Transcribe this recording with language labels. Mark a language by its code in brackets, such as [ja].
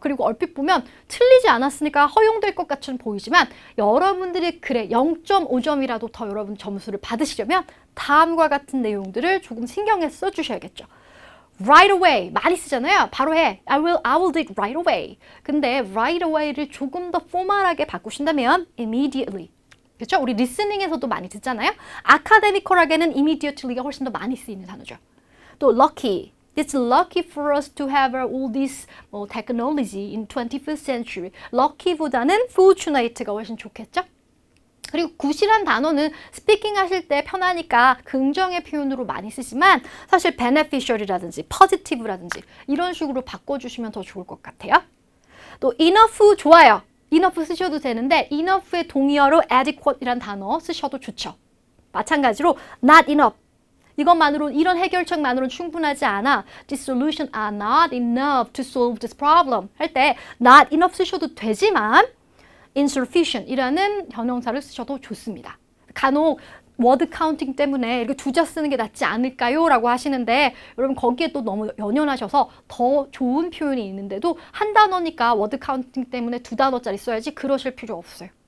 [ko] 그리고 얼핏 보면 틀리지 않았으니까 허용될 것 같이 보이지만 여러분들이 그래 0.5점이라도 더 여러분 점수를 받으시려면 다음과 같은 내용들을 조금 신경에 써주셔야겠죠. right away 많이 쓰잖아요. 바로 해. [en] I will do it right away. [ko] 근데 right away를 조금 더 포멀하게 바꾸신다면 immediately. 그렇죠? 우리 리스닝에서도 많이 듣잖아요. 아카데미컬하게는 immediately가 훨씬 더 많이 쓰이는 단어죠. 또 lucky. [en] It's lucky for us to have all this technology in 21st century. [ko] lucky보다는 fortunate가 훨씬 좋겠죠? 그리고 굿이란 단어는 스피킹 하실 때 편하니까 긍정의 표현으로 많이 쓰지만 사실 beneficial이라든지 positive라든지 이런 식으로 바꿔주시면 더 좋을 것 같아요. 또 enough 좋아요. enough 쓰셔도 되는데 enough의 동의어로 adequate이란 단어 쓰셔도 좋죠. 마찬가지로 not enough. 이것만으로 이런 해결책만으로는 충분하지 않아. [en] These solutions are not enough to solve this problem. [ko] 할 때 not enough 쓰셔도 되지만 insufficient이라는 형용사를 쓰셔도 좋습니다. 간혹 워드 카운팅 때문에 이렇게 두자 쓰는 게 낫지 않을까요? 라고 하시는데 여러분 거기에 또 너무 연연하셔서 더 좋은 표현이 있는데도 한 단어니까 워드 카운팅 때문에 두 단어짜리 써야지 그러실 필요 없어요.